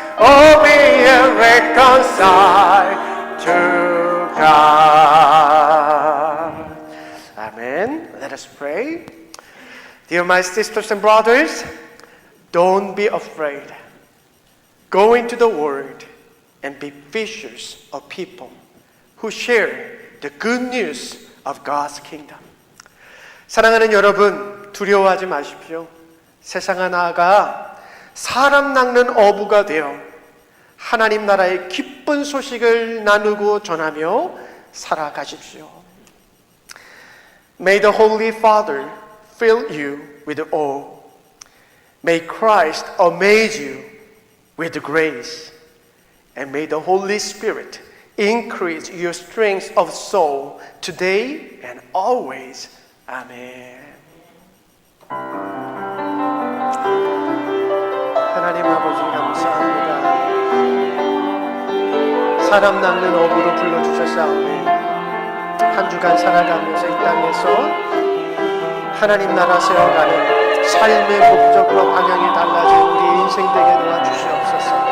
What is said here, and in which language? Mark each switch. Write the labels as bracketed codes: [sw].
[en] Oh, be reconciled to God. Amen. Let us pray. Dear my sisters and brothers, don't be afraid. Go into the world and be fishers of people who share the good news of God's kingdom. [ko] 사랑하는 여러분, 두려워하지 마십시오. 세상에 나아가 사람 낚는 어부가 되어 하나님 나라의 기쁜 소식을 나누고 전하며 살아가십시오. [en] May the Holy Father fill you with awe. May Christ amaze you with grace. And may the Holy Spirit increase your strength of soul today and always. Amen. [ko] 하나님 아버지 감사합니다. 사람 낚는 어부로 불러주셨사오니 한 주간 살아가면서 이 땅에서 하나님 나라 세워가는 삶의 목적과 방향이 달라진 우리 인생 되게 도와주시옵소서.